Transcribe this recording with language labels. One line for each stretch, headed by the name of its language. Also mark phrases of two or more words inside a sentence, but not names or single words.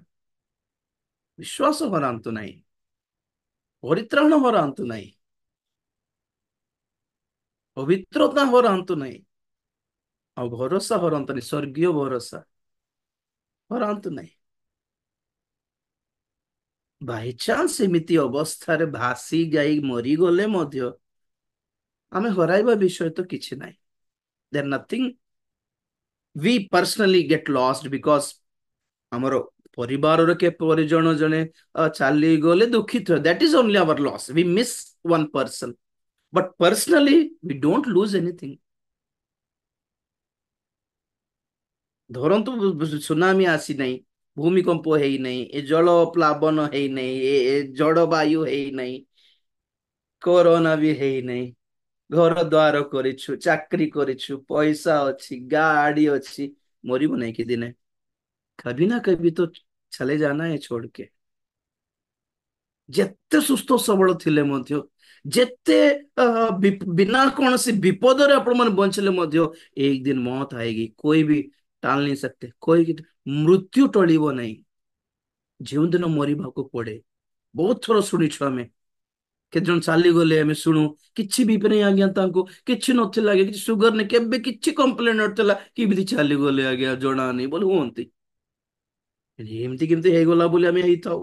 Odia: ବିଶ୍ୱାସ ହରାନ୍ତୁ ନାହିଁ, ପରିତ୍ରାଣ ହରାନ୍ତୁ ନାହିଁ, ପବିତ୍ରତା ହରାନ୍ତୁ ନାହିଁ, ଆଉ ଭରସା ହରାନ୍ତୁନି, ସ୍ୱର୍ଗୀୟ ଭରସା ହରାନ୍ତୁ ନାହିଁ। ବାଇଚାନ୍ସ ଏମିତି ଅବସ୍ଥାରେ ଭାସି ଯାଇ ମରିଗଲେ ମଧ୍ୟ ଆମେ ହରାଇବା ବିଷୟ ତ କିଛି ନାହିଁ।
English: there nothing we personally get lost because ଆମର ପରିବାରର କେ ପରିଜନ ଜଣେ ଚାଲିଗଲେ ଦୁଃଖିତ, that is only our loss, we miss one person, but personally we don't lose anything.
Odia: ଧରନ୍ତୁ ସୁନାମି ଆସିନାହିଁ, ଭୂମିକମ୍ପ ହେଇନାହିଁ, ଏ ଜଳ ପ୍ଲାବନ ହେଇନାହିଁ, ଜଳବାୟୁ ହେଇନାହିଁ, କରୋନା ବି ହେଇନାହିଁ, ଘର ଦ୍ୱାର କରିଛୁ, ଚାକରି କରିଛୁ, ପଇସା ଅଛି, ଗାଡି ଅଛି, ମରିବୁ ନାଇଁ କି ଦିନେ?
Hindi: कभी ना कभी तो चले जाना है छोड़ के।
Odia: ଯେତେ ସୁସ୍ଥ ସବଳ ଥିଲେ ମଧ୍ୟ, ଯେତେ ବିନା କୌଣସି ବିପଦରେ ଆପଣ ମାନେ ବଞ୍ଚିଲେ ମଧ୍ୟ, ଏକ ଦିନ
Hindi: मौत आएगी, कोई भी टाल नहीं सकते, कोई मृत्यु
Odia: टଳିବ ନାହିଁ। ଯେଉଁଦିନ ମରିବାକୁ ପଡେ, ବହୁତ ଥର ଶୁଣିଛୁ ଆମେ, କେତେ ଜଣ ଚାଲିଗଲେ ଆମେ ଶୁଣୁ, କିଛି ବି ନାହିଁ ଆଜ୍ଞା, ତାଙ୍କୁ କିଛି ନଥିଲା ଆଜ୍ଞା, କିଛି ସୁଗର ନାହିଁ, କେବେ କିଛି କମ୍ପ୍ଲେନ ନଥିଲା, କେମିତି ଚାଲିଗଲେ ଆଜ୍ଞା ଜଣା ନାହିଁ ବୋଲି ହୁଅନ୍ତି। ଏମିତି କେମିତି ହେଇଗଲା ବୋଲି ଆମେ ହେଇଥାଉ।